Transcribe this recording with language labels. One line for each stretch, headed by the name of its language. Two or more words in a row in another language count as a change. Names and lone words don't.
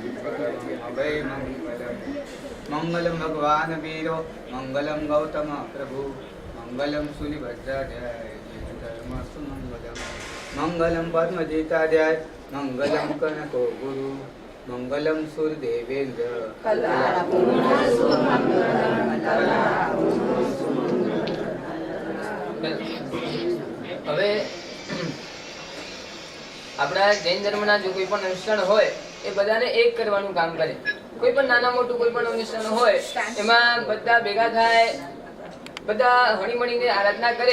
Sanskrit: अभय मंगलम भगवान वीरो मंगलम गौतम प्रभु मंगलम सुनिभद्राध्याय धर्मस्तु मंगलम मंगलम पद्मजीताध्याय मंगलम कनको गुरु मंगलम सूर्यदेवेंद्र
Gujarati: હવે આપણા જૈન ધર્મના જો કોઈ પણ અનુષ્ઠાન હોય એ બધાને એક કરવાનું કામ કરે. કોઈ પણ નાના મોટું કોઈ પણ અનુષ્ઠાન હોય એમાં બધા ભેગા થાય, બધા હળીમળીને આરાધના કરે.